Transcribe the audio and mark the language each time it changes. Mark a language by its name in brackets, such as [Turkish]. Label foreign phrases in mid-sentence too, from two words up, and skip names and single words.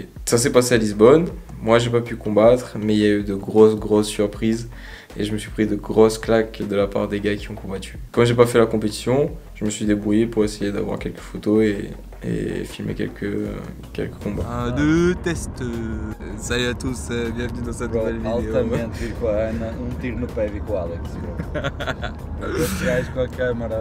[French] Ça s'est passé à Lisbonne. Moi, j'ai pas pu combattre, mais il y a eu de grosses surprises et je me suis pris de grosses claques de la part des gars qui ont combattu. Quand j'ai pas fait la compétition, je me suis débrouillé pour essayer d'avoir quelques photos et filmer quelques combats. Un, deux, test. Salut à tous, bienvenue dans cette nouvelle vidéo. [Portuguese] Altamente vir com a Ana, tiro no pé vir com o Alex. Estes gajos com a câmara.